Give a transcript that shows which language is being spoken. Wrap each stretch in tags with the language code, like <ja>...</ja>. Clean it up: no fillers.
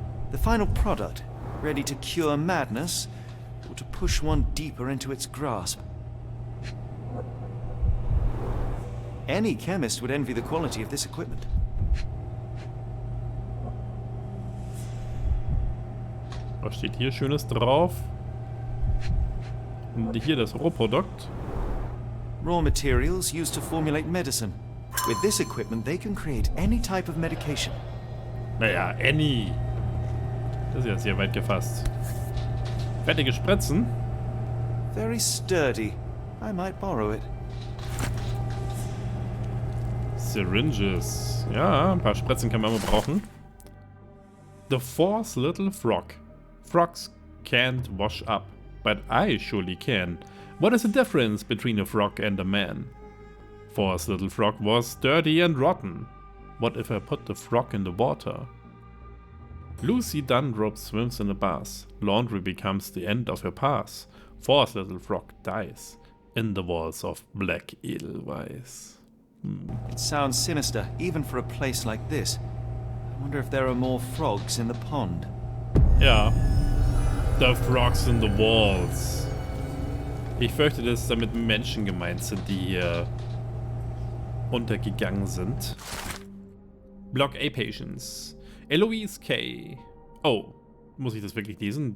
<en>The final product, ready to cure madness, or to push one deeper into its grasp. Any chemist would envy the quality of this equipment.</en> <de>Was steht hier Schönes drauf? Und hier das Rohprodukt.</de> <en>Raw materials used to formulate medicine. With this equipment, they can create any type of medication.</en> <de>Naja, Annie. Das ist jetzt hier weit gefasst. Fettige Spritzen.</de> <en>Very sturdy. I might borrow it. Syringes.</en> <de>Ja, ein paar Spritzen kann man immer brauchen.</de> <en>The fourth little frog. Frogs can't wash up, but I surely can. What is the difference between a frog and a man? Fourth little frog was dirty and rotten. What if I put the frog in the water? Lucy Dundrop swims in a bath. Laundry becomes the end of her path. Fourth little frog dies in the walls of black Edelweiss. It sounds sinister, even for a place like this. I wonder if there are more frogs in the pond. Ja. The frogs in the walls.</en> <de>Ich fürchte, dass damit Menschen gemeint sind, die hier untergegangen sind.</de> <en>Block A Patients.</en> <de>Eloise K. Oh, muss ich das wirklich lesen?</de>